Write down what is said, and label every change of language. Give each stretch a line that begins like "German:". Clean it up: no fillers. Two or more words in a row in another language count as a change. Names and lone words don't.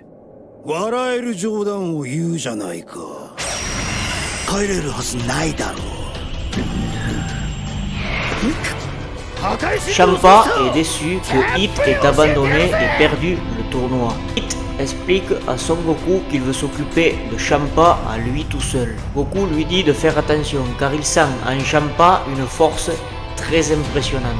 Japanese: 笑える冗談を言うじゃないか。帰れるはずないだろう。
French: Champa est déçu que Hit ait abandonné et perdu le tournoi. Hit explique à Son Goku qu'il veut s'occuper de Champa à lui tout seul. Goku lui dit de faire attention car il sent en Champa une force très impressionnante.